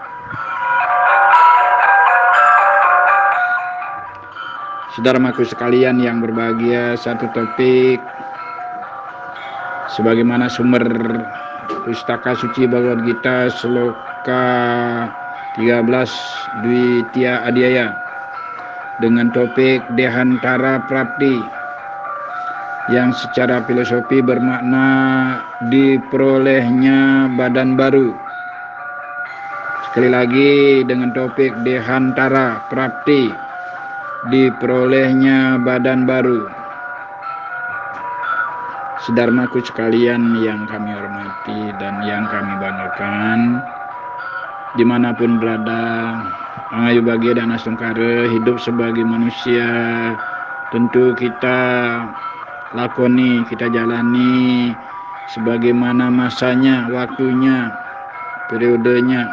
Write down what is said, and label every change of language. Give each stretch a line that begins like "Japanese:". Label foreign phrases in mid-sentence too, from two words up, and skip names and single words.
Indonesian: Saudaraku sekalian yang berbahagia, satu topik sebagaimana sumber Pustaka Suci Bhagavad Gita sloka 13 Dwi Adhyaya dengan topik Dehantara Prapti. yang secara filosofi bermakna diperolehnya badan baru. Sekali lagi dengan topik dehantara prapti, diperolehnya badan baru. Saudaraku sekalian yang kami hormati dan yang kami banggakan, dimanapun berada, Angayu Bahagia dan Asungkara, hidup sebagai manusia tentu kita lakoni, kita jalani sebagaimana masanya, waktunya, periodenya.